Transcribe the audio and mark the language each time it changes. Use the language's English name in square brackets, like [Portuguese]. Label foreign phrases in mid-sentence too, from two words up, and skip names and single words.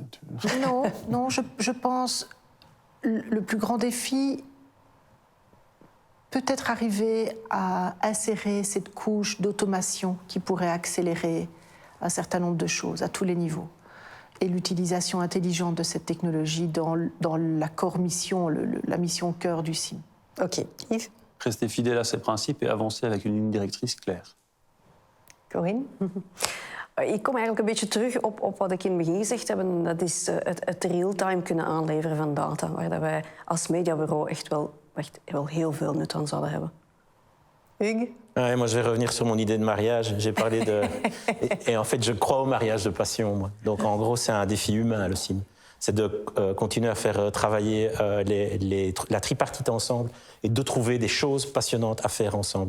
[French] Non, je pense le plus grand défi, peut-être arriver à insérer cette couche d'automation qui pourrait accélérer un certain nombre de choses à tous les niveaux. Et l'utilisation intelligente de cette technologie dans la [English] core mission, [French] la mission cœur du CIM. OK. Yves? Rester fidèle à ses principes et avancer avec une ligne directrice claire. Corinne? [Dutch] Ik kom eigenlijk een beetje terug op wat ik in het begin gezegd heb. Dat is het real-time kunnen aanleveren van data. Waar wij als mediabureau echt wel heel veel nut aan zouden hebben. [French] Hugues? Ouais, moi, je vais revenir sur mon idée de mariage. J'ai parlé de... et en fait, je crois au mariage de passion, moi. Donc, en gros, c'est un défi humain, le CIM. C'est de continuer à faire travailler la tripartite ensemble et de trouver des choses passionnantes à faire ensemble.